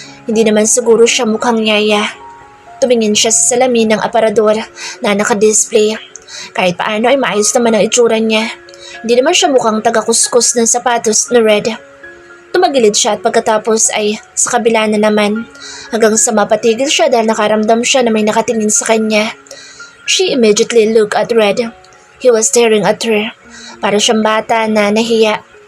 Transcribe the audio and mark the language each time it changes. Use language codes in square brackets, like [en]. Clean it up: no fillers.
[tl] Hindi naman siguro siya mukhang yaya. Tumingin siya sa salamin ng aparador na nakadisplay. Kahit paano ay maayos naman ang itsura niya. Hindi naman siya mukhang taga-kuskus ng sapatos na red. Tumagilid siya at pagkatapos ay sa kabila na naman. Hanggang sa mapatigil siya dahil nakaramdam siya na may nakatingin sa kanya. [en] She immediately looked at Red. He was staring at her. [tl] Para siyang bata na nahiya.